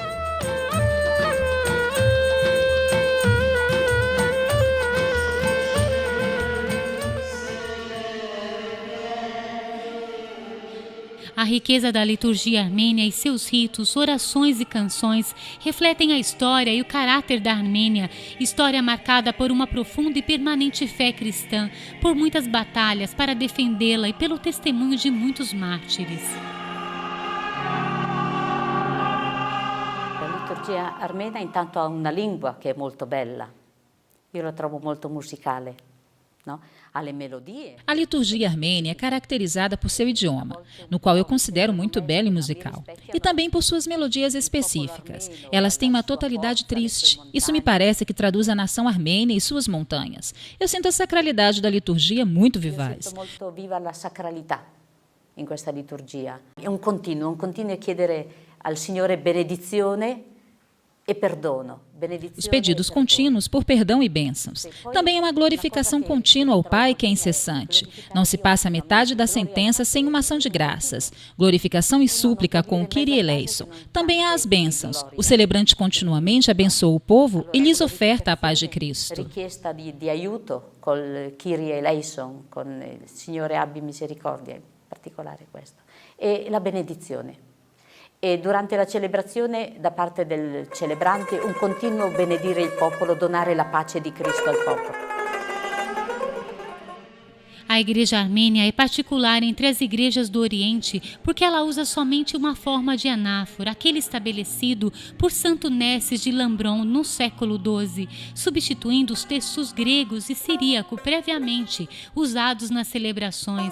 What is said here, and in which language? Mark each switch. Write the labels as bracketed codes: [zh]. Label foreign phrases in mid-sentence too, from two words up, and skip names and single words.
[pt] A riqueza da liturgia armênia e seus ritos, orações e canções refletem a história e o caráter da Armênia, história marcada por uma profunda e permanente fé cristã, por muitas batalhas para defendê-la e pelo testemunho de muitos mártires. [it] liturgia armena intanto ha una lingua che è molto bella. Io la trovo molto musicale. [pt] A liturgia armênia é caracterizada por seu idioma, no qual eu considero muito belo e musical, e também por suas melodias específicas. Elas têm uma totalidade triste. Isso me parece que traduz a nação armênia e suas montanhas. Eu sinto a sacralidade da liturgia muito vivaz. Eu sinto [it] molto viva la sacralità in questa liturgia. È un continuo chiedere al Signore benedizione e perdono. [pt] Os pedidos contínuos por perdão e bênçãos. Também é uma glorificação contínua ao Pai que é incessante. Não se passa a metade da sentença sem uma ação de graças. Glorificação e súplica com o [el] Κύριε ἐλέησον. [pt] Também há as bênçãos. O celebrante continuamente abençoa o povo e lhes oferta a paz de Cristo. [it] Richiesta di aiuto col [el] Κύριε ἐλέησον, [it] con il Signore abbi misericordia, in particolare questo. E la benedizione. E durante la celebrazione da parte del celebrante un continuo benedire il popolo, donare la pace di Cristo al popolo. [pt] A igreja armênia é particular entre as igrejas do Oriente porque ela usa somente uma forma de anáfora, aquele estabelecido por Santo Nesses de Lambron no século XII, substituindo os textos gregos e siríaco previamente usados nas celebrações.